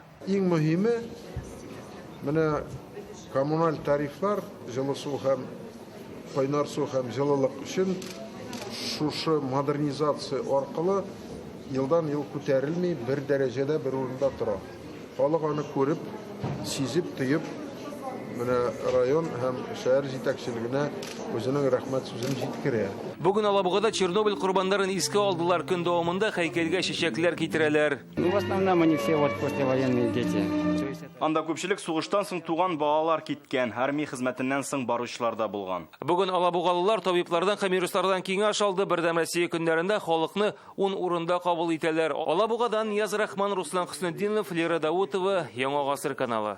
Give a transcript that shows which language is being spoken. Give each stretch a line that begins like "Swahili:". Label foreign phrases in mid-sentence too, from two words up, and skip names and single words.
Tatar: Иң мөһиме менә коммуналь тарифлар, җылы су һәм кайнар су һәм җылылык өчен шушы модернизация аркылы елдан ел күтәрелми бер дәрәҗәдә бер урында тора. Халык аны күреп, сизеп, тоеп, менә район һәм шәһәр җитәкчелегенә үзенең рәхмәт сүзен җиткерә. Бүген Алабугада Чернобыль курбандарын искә алдылар, көн дәвамында һәйкәлгә чәчәкләр китерәләр.
Russian: В основном они все вот послевоенные дети.
Tatar: Анда күпчелек сугыштан соң туган балалар киткән, армия хезмәтеннән соң баручылар да булган. Бүген Алабугалылар табиблардан һәм юристлардан киңәш алды, бердәм Россия көннәрендә халыкны 10 урында кабул итәләр. Алабугадан Нияз Рахман, Руслан Хөснетдинов, Лера Даутова, Яңа гасыр каналы.